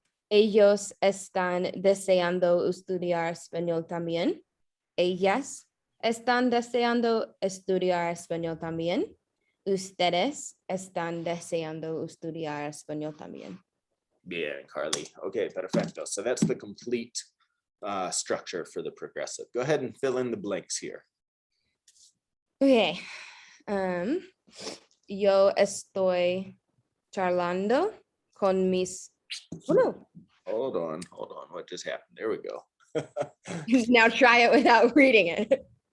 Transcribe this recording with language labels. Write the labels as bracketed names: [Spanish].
[Spanish] Ellos están deseando estudiar español también. Ellas están deseando estudiar español también. Ustedes están deseando estudiar español también. Bien, Carly. [English] Okay, [Spanish] perfecto. [English] So that's the complete structure for the progressive. Go ahead and fill in the blanks here. Okay. [Spanish] Yo estoy charlando con mis... [English] Oh, no. Hold on. What just happened? There we go. Now try it without reading it.